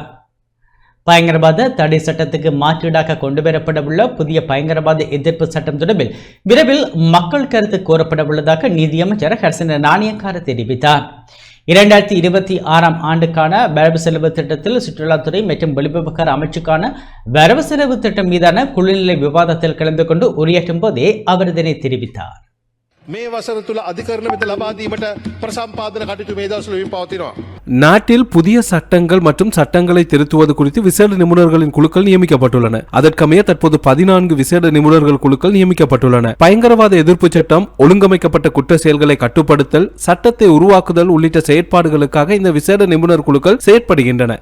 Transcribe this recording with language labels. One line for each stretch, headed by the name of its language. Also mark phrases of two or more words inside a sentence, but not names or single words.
Tamil: பயங்கரவாத தடை சட்டத்துக்கு மாற்றீடாக கொண்டுவரப்பட உள்ள புதிய பயங்கரவாத எதிர்ப்பு சட்டம் தொடர்பில் விரைவில் மக்கள் கருத்து கோரப்பட உள்ளதாக நீதியமைச்சர் ஹர்சன நாணயக்கார தெரிவித்தார். 2026ஆம் ஆண்டுக்கான வரவு செலவு திட்டத்தில் சுற்றுலாத்துறை மற்றும் வெளிவிவகார அமைச்சுக்கான வரவு செலவு திட்டம் மீதான குழுநிலை விவாதத்தில் கலந்து கொண்டு உரையாற்றும் போதே அவர் இதனை தெரிவித்தார்.
Sinhala: මේ වසර තුළ අධිකරණ වෙත ලබා දීමට ප්‍රසම්පාදන කටයුතු මේ දවස්වල පවතිනවා.
Tamil: நாட்டில் புதிய சட்டங்கள் மற்றும் சட்டங்களை திருத்துவது குறித்து விசேட நிபுணர்களின் குழுக்கள் நியமிக்கப்பட்டுள்ளன. அதற்கமைய தற்போது 14 விசேட நிபுணர்கள் குழுக்கள் நியமிக்கப்பட்டுள்ளன. பயங்கரவாத எதிர்ப்பு சட்டம், ஒழுங்கமைக்கப்பட்ட குற்ற செயல்களை கட்டுப்படுத்தல், சட்டத்தை உருவாக்குதல் உள்ளிட்ட செயற்பாடுகளுக்காக இந்த விசேட நிபுணர் குழுக்கள் செயற்படுகின்றன.